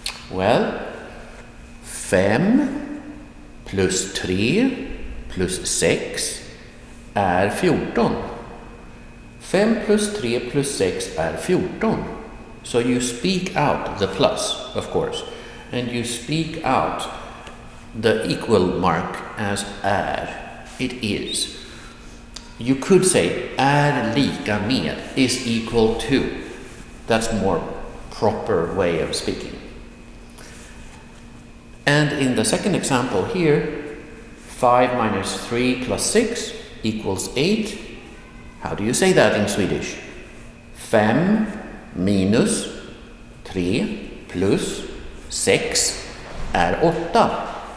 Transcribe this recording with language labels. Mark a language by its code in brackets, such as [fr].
[sv] Well, 5 plus 3 plus 6 är 14. 5 plus 3 plus 6 är 14. [en] So you speak out the plus, of course, and you speak out the equal mark as är. It is. You could say [sv] är lika med, [en] is equal to. That's more proper way of speaking. And in the second example here, 5 minus 3 plus 6 equals 8. How do you say that in Swedish? [sv] 5 minus 3 plus 6 är 8.